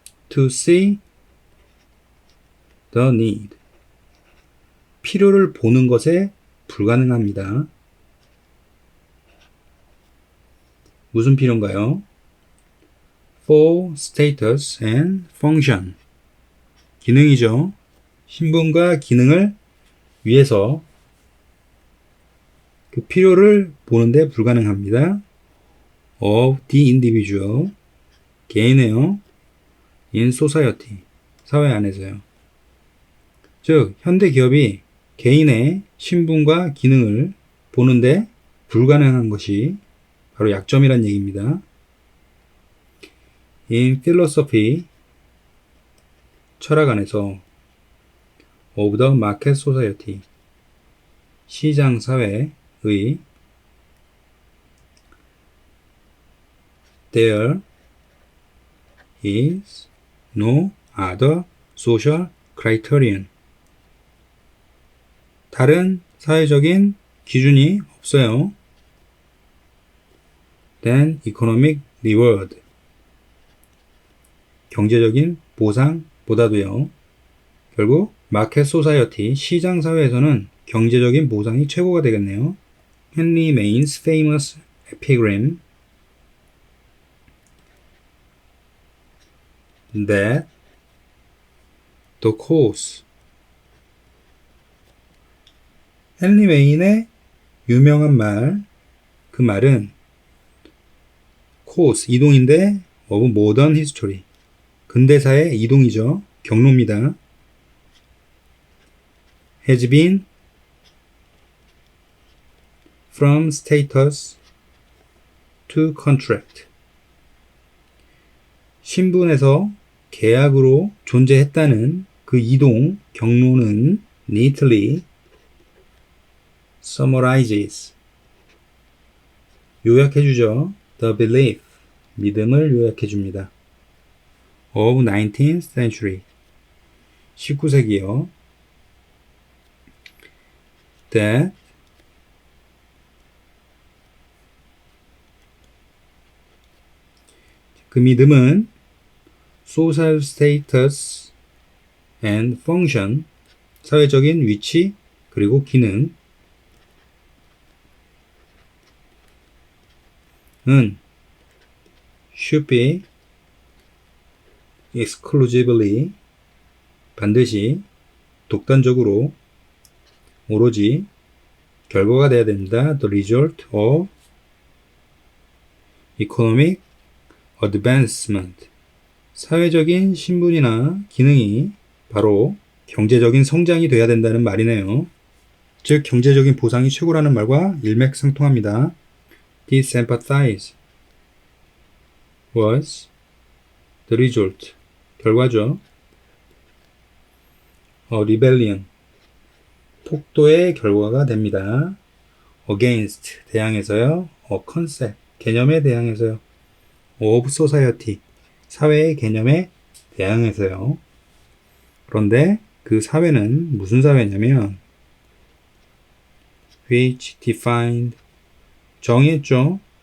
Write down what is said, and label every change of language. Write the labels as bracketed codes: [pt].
[en] To see the need, [ko] 필요를 보는 것에 불가능합니다. 무슨 필요인가요? [en] For status and function, [ko] 기능이죠. 신분과 기능을 위해서 그 필요를 보는데 불가능합니다. [en] Of the individual, [ko] 개인이에요. [en] In society, [ko] 사회 안에서요. 즉 현대 기업이 개인의 신분과 기능을 보는데 불가능한 것이 바로 약점이란 얘기입니다. [en] In philosophy, [ko] 철학 안에서 [en] of the market society, [ko] 시장 사회의 [en] there is no other social criterion, [ko] 다른 사회적인 기준이 없어요. [en] than economic reward, [ko] 경제적인 보상보다도요. 결국 [en] 마켓 소사이어티, [ko] 시장 사회에서는 경제적인 보상이 최고가 되겠네요. [en] Henry Main's famous epigram that the cause, [ko] 헨리 메인의 유명한 말, 그 말은 [en] cause, [ko] 이동인데 [en] of modern history, [ko] 근대사의 이동이죠. 경로입니다. [en] has been from status to contract, [ko] 신분에서 계약으로 존재했다는 그 이동 경로는 [en] neatly summarizes, [ko] 요약해주죠. [en] the belief, [ko] 믿음을 요약해줍니다. [en] of 19th century, [ko] 19세기요. [en] that [ko] 그 믿음은 [en] social status and function, [ko] 사회적인 위치 그리고 기능 은 [en] should be exclusively, [ko] 반드시 독단적으로 오로지 결과가 되어야 됩니다. [en] the result of economic advancement, [ko] 사회적인 신분이나 기능이 바로 경제적인 성장이 돼야 된다는 말이네요. 즉 경제적인 보상이 최고라는 말과 일맥상통합니다. [en] Dissympathize was the result, [ko] 결과죠. [en] rebellion, [ko] 폭도의 결과가 됩니다. [en] against, [ko] 대항해서요. [en] concept, [ko] 개념에 대항해서요. [en] of society, [ko] 사회의 개념에 대항해서요. 그런데 그 사회는 무슨 사회냐면 [en] which defined, [ko] 정했죠.